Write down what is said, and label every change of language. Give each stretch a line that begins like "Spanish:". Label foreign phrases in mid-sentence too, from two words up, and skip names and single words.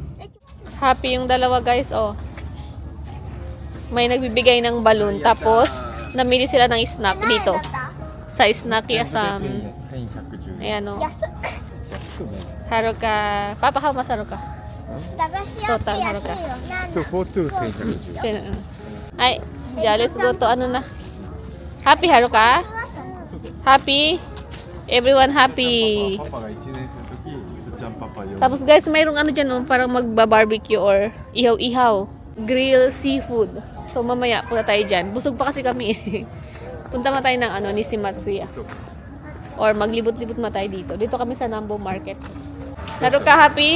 Filipino: Happy yung dalawa guys, oh. May nagbibigay ng balloon. Tapos, namili sila ng snack dito. Sa snack yasam. Ayan, oh. Haruka. Papa,
English: how much Haruka?
Japanese: 駄菓子屋って安いよ。なんだ。 4,1110. Ay,
English: yeah, let's go to na. Happy Haruka? Happy? Everyone happy.
Japanese: パパが1年生の時、ひとちゃんパパ4
Filipino: Tapos guys, mayroong dyan, oh, parang magba-barbecue or ihaw-ihaw.
English: Grill seafood.
Filipino: So mamaya punta tayo dyan. Busog pa kasi kami. Punta ma tayo ng Nishimatsuya. Or maglibot-libot ma tayo dito. Dito kami sa Nambu Market.
English: Haruka, happy?